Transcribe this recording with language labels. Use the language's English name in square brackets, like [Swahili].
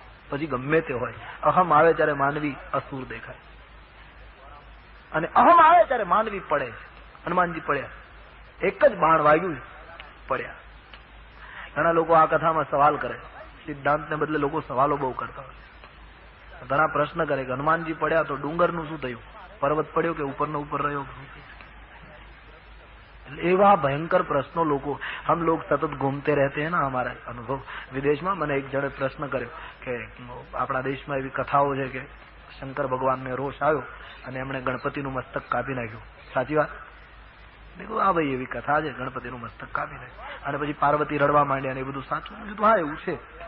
[Gujarati] પછી ગમે તે હોય, અહમ આવે ત્યારે માનવી અસુર દેખાય, અને અહમ આવે ત્યારે માનવી પડે. હનુમાનજી પડ્યા, એક જ બાણ વાગ્યું, પડ્યા. ઘણા લોકો આ કથામાં સવાલ કરે, સિદ્ધાંતને બદલે લોકો સવાલો બહુ કરતા હોય. ઘણા પ્રશ્ન કરે કે હનુમાનજી પડ્યા તો ડુંગરનું શું થયું? પર્વત પડ્યો કે ઉપરનો ઉપર રહ્યો? એવા ભયંકર પ્રશ્નો લોકો, [Hindi] हम लोग सतत घूमते रहते हैं ना, हमारा अनुभव [Gujarati] વિદેશમાં. મને એક જણે પ્રશ્ન કર્યો કે આપણા દેશમાં એવી કથાઓ છે કે શંકર ભગવાનને રોષ આવ્યો અને એમણે ગણપતિનું મસ્તક કાપી નાખ્યું. સાચી વાત? હા ભાઈ, એવી કથા છે, ગણપતિનું મસ્તક કાપી નાખ્યું અને પછી પાર્વતી રડવા માંડ્યા ને એ બધું સાચું? હા, એવું છે.